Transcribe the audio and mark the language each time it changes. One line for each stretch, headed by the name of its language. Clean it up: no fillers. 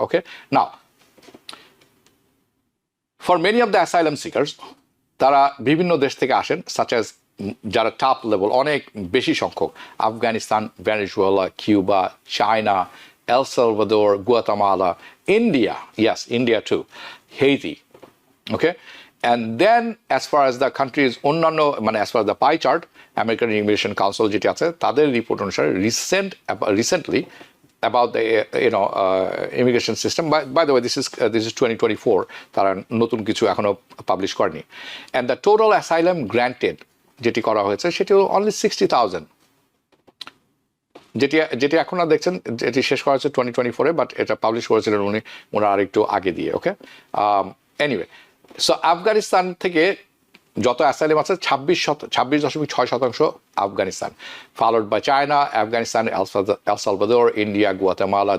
English: okay, now for many of the asylum seekers,
Bangla: তারা বিভিন্ন দেশ থেকে আসেন,
English: such as যারা top level
Bangla: অনেক বেশি সংখ্যক,
English: Afghanistan, Venezuela, Cuba, China, El Salvador, Guatemala, India, yes, India too, Haiti. Okay, and then as far as the countries
Bangla: অন্যান্য মানে
English: as far as the pie chart, American Immigration Council
Bangla: যেটি আছে তাদের report অনুসারে
English: recently about the immigration system. By the way, this is 2024.
Bangla: তারা নতুন কিছু এখনো পাবলিশ করেনি।
English: And the total asylum granted
Bangla: যেটি করা হয়েছে সেটি হলো
English: only 60,000,
Bangla: যেটি এখন দেখছেন, যেটি শেষ করা হয়েছে 2024-এ, বাট এটা পাবলিশ করেছিলেন ওনারা আরেকটু আগে দিয়ে। ওকে, এনিওয়ে, সো আফগানিস্তান থেকে যত অ্যাসাইলাম আছে 26.6% Afghanistan,
English: followed by
Bangla: China, Afghanistan, El Salvador, India, Guatemala.